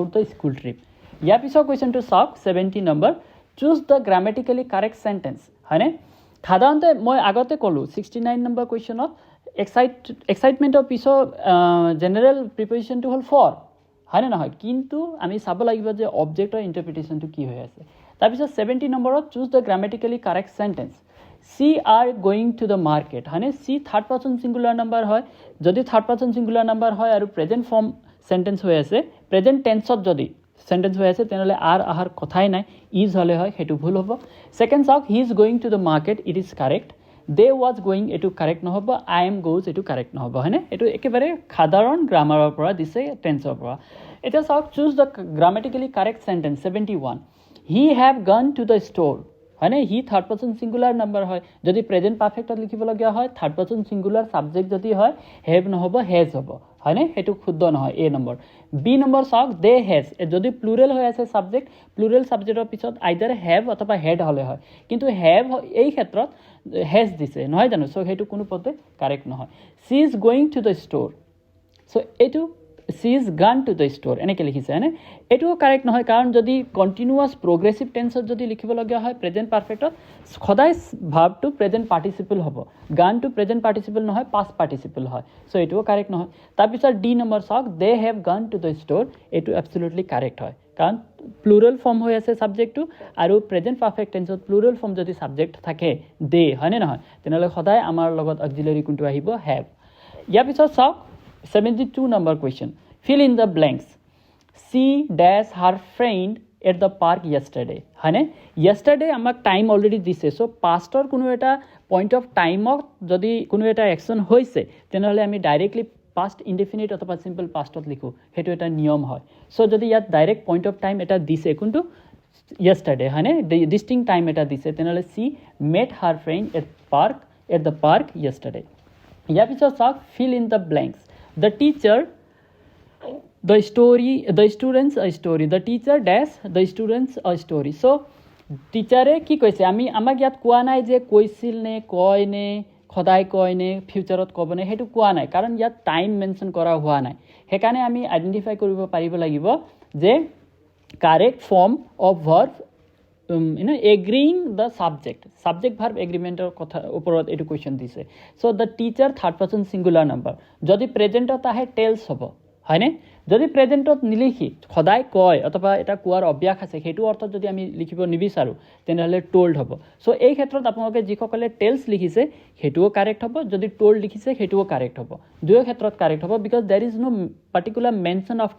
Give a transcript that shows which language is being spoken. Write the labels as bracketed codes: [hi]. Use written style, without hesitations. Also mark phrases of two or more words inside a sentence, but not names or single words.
[en] the school trip [as] ইয়াৰ পিছৰ কুৱেশ্যনটো চাওক 70 নম্বৰ [en] choose the grammatically correct sentence [as] হয়নে সাধাৰণতে মই আগতে ক'লোঁ 69 নম্বৰ কুৱেশ্যনত এক্সাইটমেণ্টৰ পিছত [en] general preposition [as] হ'ল ফৰ হয়নে নহয় কিন্তু আমি চাব লাগিব যে [en] object interpretation [as] কি হৈ আছে তাৰপিছত 70 নম্বৰত [en] choose the grammatically correct sentence she are going to the market [as] হয়নে [en] she third person singular number [as] হয় যদি [en] third person singular number [as] হয় আৰু [en] present form sentence [as] হৈ আছে [en] present tense [as] যদি সেন্টেন্স হৈ আছে তেনেহ'লে আৰ আহাৰ কথাই নাই ইজ হ'লে হয় সেইটো ভুল হ'ব ছেকেণ্ড চাওক [en] he is going to the market it is correct they was going [as] এইটো কাৰেক্ট নহ'ব [en] I am goes [as] এইটো কাৰেক্ট নহ'ব হয়নে এইটো একেবাৰে সাধাৰণ গ্ৰামাৰৰ পৰা দিছে টেন্সৰ পৰা এতিয়া চাওক [en] choose the grammatically correct sentence [as] 71 [en] he have gone to the store [as] হয়নে [en] he third person singular number [as] হয় যদি [en] present perfect [as] লিখিবলগীয়া হয় [en] third person singular subject [as] যদি হয় হেভ নহ'ব হেজ হ'ব হয়নে সেইটো শুদ্ধ নহয় এ নম্বৰ বি নম্বৰ চাওক [en] they has [as] যদি প্লুৰেল হৈ আছে [en] subject plural subject [as] পিছত [en] either have [as] অথবা হেড হ'লে হয় কিন্তু হেভ এই ক্ষেত্ৰত হেজ দিছে নহয় জানো চ' সেইটো কোনো পথে কাৰেক্ট নহয় [en] she is going to the store [as] চ' এইটো [en] she is gone to the store [as] এনেকৈ লিখিছে হয়নে এইটোও কাৰেক্ট নহয় কাৰণ যদি [en] continuous progressive tense [as] যদি লিখিবলগীয়া হয় [en] present perfect [as] সদায় [en] verb present participle [as] হ'ব গানটো [en] present participle [as] নহয় [en] past participle [as] হয় চ' এইটোও কাৰেক্ট নহয় তাৰপিছত ডি নম্বৰ চাওক [en] they have gone to the store [as] এইটো [en] absolutely correct [as] হয় কাৰণ [en] plural form [as] হৈ আছে ছাবজেক্টটো আৰু [en] present perfect tense plural form [as] যদি ছাবজেক্ট থাকে দে হয়নে নহয় তেনেহ'লে সদায় আমাৰ লগত অক্সিলাৰী কোনটো আহিব হেভ ইয়াৰ পিছত চাওক 72 [en] number question fill in the blanks she dash her friend at the park yesterday [as] হয়নে yesterday আমাক [en] time already [as] দিছে চ' পাষ্টৰ কোনো এটা [en] point of time [as] যদি কোনো এটা একশ্যন হৈছে তেনেহ'লে আমি [en] directly past indefinite [as] অথবা [en] simple past [as] লিখোঁ সেইটো এটা নিয়ম হয় চ' যদি ইয়াত [en] direct point of time [as] এটা দিছে কোনটো yesterday হয়নে [en] distinct time [as] এটা দিছে তেনেহ'লে [en] she met her friend at the park yesterday [as] ইয়াৰ পিছত চাওক [en] fill in the blanks the teacher the students a story the teacher dash the students a story so [as] টিচাৰে কি কৈছে আমাক ইয়াত কোৱা নাই যে কৈছিল নে কয় নে সদায় কয় নে ফিউচাৰত ক'ব নে সেইটো কোৱা নাই কাৰণ ইয়াত [en] time mention [as] কৰা হোৱা নাই সেইকাৰণে আমি আইডেণ্টিফাই কৰিব পাৰিব লাগিব যে [en] correct form of verb agreeing the subject verb agreement [as] কথা ওপৰত এইটো কুৱেশ্যন দিছে [en] so the teacher third person singular number [as] যদি প্ৰেজেণ্টত আহে টেলছ হ'ব হয়নে যদি প্ৰেজেণ্টত নিলিখি সদায় কয় অথবা এটা কোৱাৰ অভ্যাস আছে সেইটো অৰ্থত যদি আমি লিখিব নিবিচাৰোঁ তেনেহ'লে টল্ড হ'ব চ' এই ক্ষেত্ৰত আপোনালোকে যিসকলে টেলছ লিখিছে সেইটোও কাৰেক্ট হ'ব যদি টল্ড লিখিছে সেইটোও কাৰেক্ট হ'ব দুয়ো ক্ষেত্ৰত কাৰেক্ট হ'ব [en] because there is no particular mention of